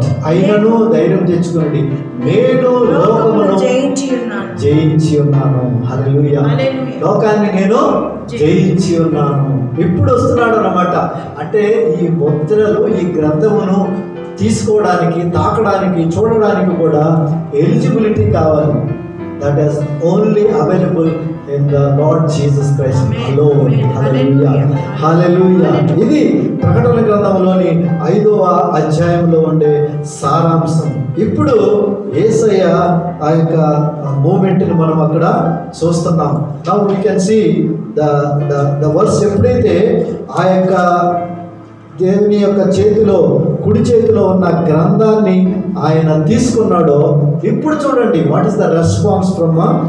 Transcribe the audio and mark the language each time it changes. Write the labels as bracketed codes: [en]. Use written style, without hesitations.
[te] అయినను ధైర్యం తెచ్చుకొనుడి, నేను లోకమును జయించి ఉన్నాను. హల్లెలూయా. లోకాన్ని నేను జయించి ఉన్నాను. ఇప్పుడు వస్తున్నాడు అన్నమాట. అంటే ఈ ముద్రలు, ఈ గ్రంథమును తీసుకోవడానికి, తాకడానికి, చూడడానికి కూడా ఎలిజిబిలిటీ కావాలి. [en] That is only available in the Lord Jesus Christ alone. Hallelujah. Hallelujah. [te] ఇది ప్రకటన గ్రంథంలోని 5వ అధ్యాయంలో ఉండే సారాంశం. ఇప్పుడు యేసయ్య ఆ యొక్క మూమెంట్ని మనం అక్కడ చూస్తున్నాం. [en] Now we can see the verse. [te] ఎప్పుడైతే ఆ యొక్క దేవుని యొక్క చేతిలో, కుడి చేతిలో ఉన్న గ్రంథాన్ని ఆయన తీసుకున్నాడో, ఇప్పుడు చూడండి [en] what is the response from